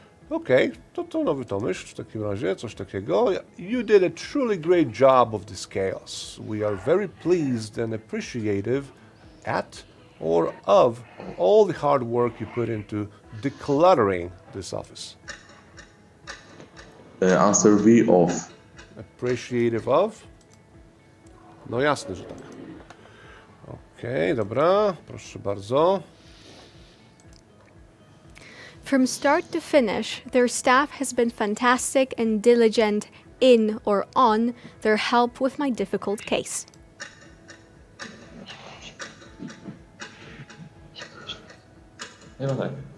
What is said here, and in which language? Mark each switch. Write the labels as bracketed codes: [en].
[pl] Okej, to nowy tomyśl w takim razie, coś takiego. [en] You did a truly great job of this chaos. We are very pleased and appreciative at or of all the hard work you put into decluttering this office. Answer B of. Appreciative of? [pl] No jasne, że tak. Okej, dobra, proszę bardzo. [en] From start to finish, their staff has been fantastic and diligent in or on their help with my difficult case. [pl] No tak.